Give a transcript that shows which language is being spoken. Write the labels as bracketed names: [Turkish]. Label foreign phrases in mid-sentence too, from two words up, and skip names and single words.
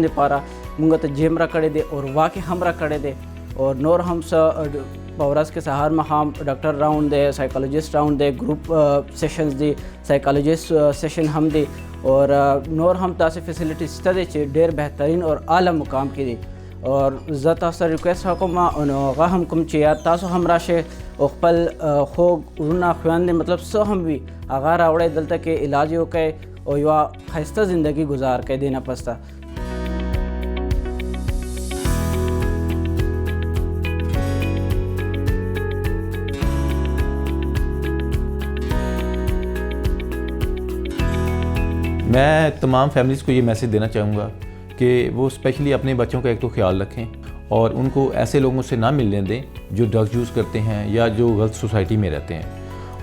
[Pashto] دپاره مونږ ته جیم را کړی دی او واکې هم را کړی دی اور نور هم څه په ورځ کې سهار ماښام ډاکټر راوند دی سایکالوجسټ راوند دی ګروپ سیشنز دی سایکالوجسٹ سیشن هم دی اور نور هم داسې فیسیلیټیز شته دی چې ډېر بهترین او اعلی مقام کې دی اور زه تاسو ته ریکویسټ کوم نو هغه هم کوم چې یار تاسو هم راشئ او خپل خوږ وروڼه خویندې مطلب څه هم وي هغه راوړئ دلته کې علاج یې وکړئ او یوه ښایسته زندګي گزار کړئ دې نه پسته. [Hindi] मैं तमाम फैमिलीज़ को ये मैसेज देना चाहूँगा कि वो स्पेशली अपने बच्चों का एक तो ख्याल रखें और उनको ऐसे लोगों से ना मिलने दें जो ड्रग्स यूज़ करते हैं या जो गलत सोसाइटी में रहते हैं.